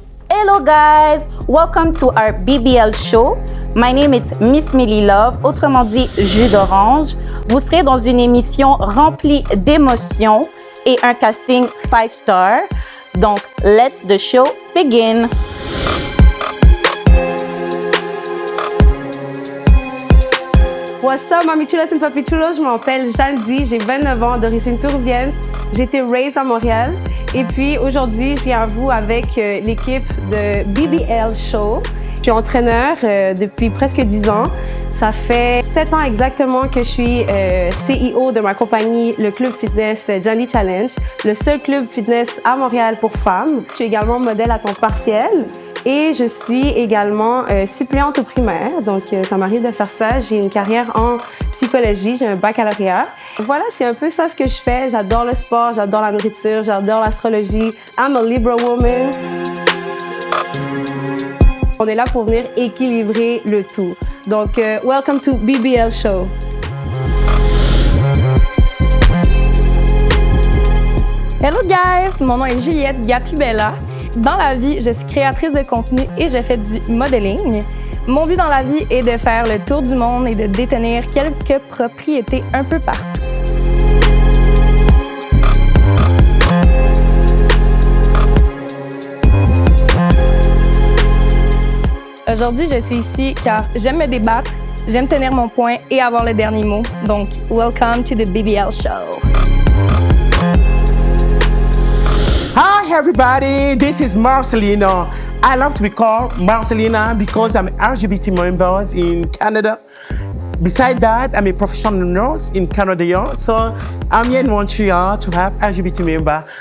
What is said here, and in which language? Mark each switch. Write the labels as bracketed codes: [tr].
[en] Hello guys, welcome to our BBL show. My name is Miss Millie Love, [fr] autrement dit jus d'orange. Vous serez dans une émission remplie d'émotions et un casting 5-star. [en] Donc, let's the show begin. What's up, mami chulas and papi chulos? [fr] Je m'appelle Jeanne Di, j'ai 29 ans, d'origine péruvienne. J'ai été [en] raised [fr] à Montréal. Et puis aujourd'hui, je viens à vous avec l'équipe de BBL Show. Je suis entraîneur depuis presque 10 ans. Ça fait 7 ans exactement que je suis CEO de ma compagnie, le club fitness Johnny Challenge, le seul club fitness à Montréal pour femmes. Je suis également modèle à temps partiel. Et je suis également suppléante au primaire, donc ça m'arrive de faire ça. J'ai une carrière en psychologie, j'ai un baccalauréat. Voilà, c'est un peu ça ce que je fais. J'adore le sport, j'adore la nourriture, j'adore l'astrologie. [en] I'm a Libra woman. [fr] On est là pour venir équilibrer le tout. [en] Donc, welcome to BBL Show. Hello guys, [fr] mon nom est Juliette Gatubella. Dans la vie, je suis créatrice de contenu et je fais du modeling. Mon but dans la vie est de faire le tour du monde et de détenir quelques propriétés un peu partout. Aujourd'hui, je suis ici car j'aime me débattre, j'aime tenir mon point et avoir le dernier mot. [en] Donc, welcome to the BBL Show. Hi everybody, this is Marcelina. I love to be called Marcelina because I'm LGBT member in Canada. Besides that, I'm a professional nurse in Canada, so I'm here in Montreal to have LGBT member.